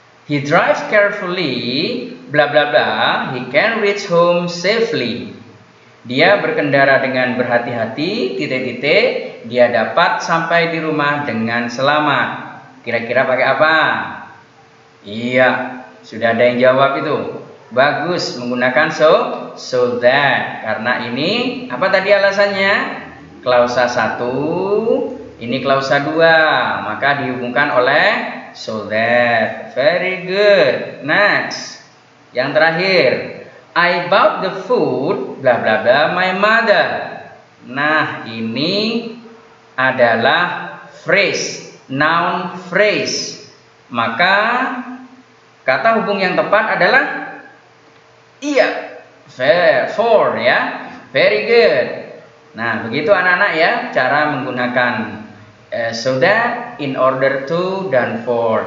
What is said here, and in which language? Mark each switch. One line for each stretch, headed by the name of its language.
English: He drives carefully, bla bla bla, he can reach home safely.
Indonesian: Dia berkendara dengan berhati-hati, titik-titik, dia dapat sampai di rumah dengan selamat. Kira-kira pakai apa? Iya, sudah ada yang jawab itu. Bagus, menggunakan so that. Karena ini, apa tadi alasannya? Klausa 1, ini klausa 2, maka dihubungkan oleh so that.
English: Very good. Next.
Indonesian: Yang terakhir,
English: I bought the food, bla bla bla, my mother.
Indonesian: Nah, ini adalah phrase, noun phrase. Maka kata hubung yang tepat adalah iya, for, ya.
English: Very good.
Indonesian: Nah, begitu anak-anak ya, cara menggunakan so that, in order to, dan for.